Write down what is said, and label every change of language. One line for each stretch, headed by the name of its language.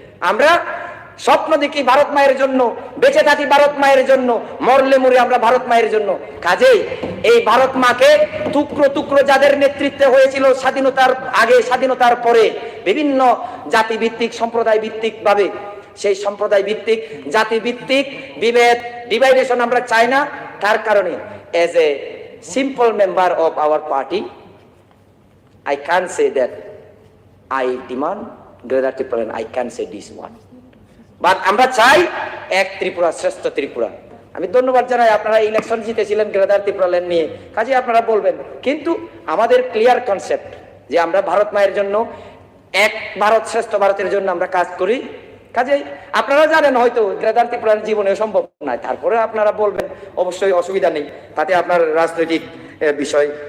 Bangla: আমরা স্বপ্ন দেখি ভারত মায়ের জন্য, বেঁচে থাকি ভারত মায়ের জন্য, মরলে মরে আমরা ভারত মায়ের জন্য। কাজেই এই ভারত মাকে টুকরো টুকরো যাদের নেতৃত্বে হয়েছিল স্বাধীনতার আগে, স্বাধীনতার পরে, বিভিন্ন জাতিভিত্তিক, সম্প্রদায় ভিত্তিক ভাবে, সেই সম্প্রদায় ভিত্তিক, জাতি ভিত্তিক বিভেদ, ডিভাইডেশন আমরা চাই না। তার কারণে
English: As a simple member of our party, I can't say that I demand greater Tripura, I can say this one.
Bangla: But আমরা চাই এক ত্রিপুরা, শ্রেষ্ঠ ত্রিপুরা। আমি ধন্যবাদ জানাই, আপনারা ইলেকশন জিতেছিলেন গ্রেটার ত্রিপুরাল্যান্ড নিয়ে, কাজে আপনারা বলবেন, কিন্তু আমাদের ক্লিয়ার কনসেপ্ট যে আমরা ভারত মায়ের জন্য, এক ভারত শ্রেষ্ঠ ভারতের জন্য আমরা কাজ করি। কাজেই আপনারা জানেন হয়তো গ্রেটার ত্রিপুরার জীবনে সম্ভব নয়, তারপরে আপনারা বলবেন, অবশ্যই অসুবিধা নেই, তাতে আপনার রাজনৈতিক বিষয়।